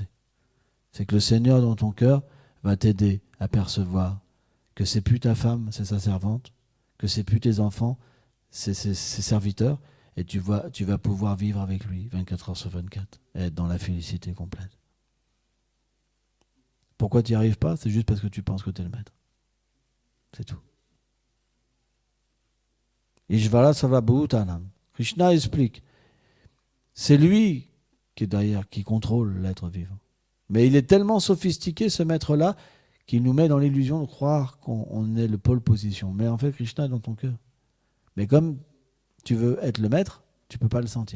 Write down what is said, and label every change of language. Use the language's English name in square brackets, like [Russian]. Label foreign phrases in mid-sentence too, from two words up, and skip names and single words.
[French] C'est que le Seigneur dans ton cœur va t'aider à percevoir que c'est plus ta femme, c'est sa servante, que c'est plus tes enfants, c'est ses serviteurs, et tu vas pouvoir vivre avec lui 24 heures sur 24 et être dans la félicité complète. Pourquoi tu n'y arrives pas? C'est juste parce que tu penses que tu es le maître. C'est tout. [Sanskrit] ईश्वरः सर्वभूतानाम्. [French] Krishna explique. C'est lui qui est derrière, qui contrôle l'être vivant. Mais il est tellement sophistiqué, ce maître-là, qu'il nous met dans l'illusion de croire qu'on est le pôle position. Mais en fait, Krishna est dans ton cœur. Mais comme tu veux être le maître, tu ne peux pas le sentir.